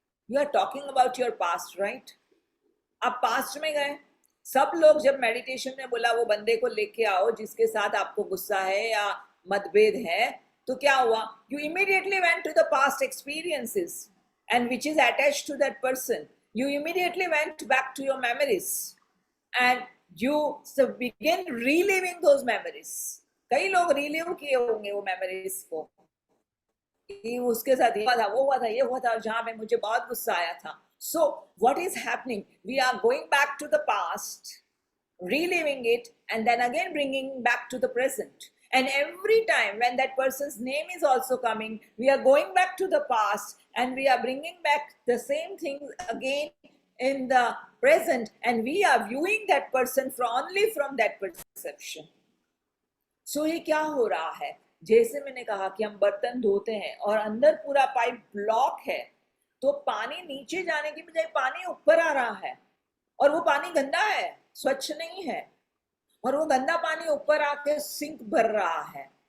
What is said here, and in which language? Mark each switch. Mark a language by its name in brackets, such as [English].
[English] You are talking about your past, right? [Hindi] आप past में गए. सब लोग जब मेडिटेशन में बोला वो बंदे को लेके आओ जिसके साथ आपको गुस्सा है या मतभेद है, तो क्या हुआ? [English] You immediately went to the past experiences and which is attached to that person. You immediately went back to your memories and you begin reliving those memories. [Hindi] कई लोग relive किए होंगे वो memories को, कि उसके साथ ये हुआ था, वो हुआ था, ये हुआ था, जहां पे मुझे बहुत गुस्सा आया था. [English] So what is happening? We are going back to the past, reliving it, and then again bringing back to the present. And every time when that person's name is also coming, we are going back to the past and we are bringing back the same things again in the present, and we are viewing that person only from that perception. [Hindi] So ये क्या हो रहा है? जैसे मैंने कहा कि हम बर्तन धोते हैं और अंदर पूरा पाइप ब्लॉक है, तो पानी नीचे जाने की बजाय पानी ऊपर आ रहा है, और वो पानी गंदा है, स्वच्छ नहीं है, और वो गंदा पानी ऊपर आके सिंक भर रहा है.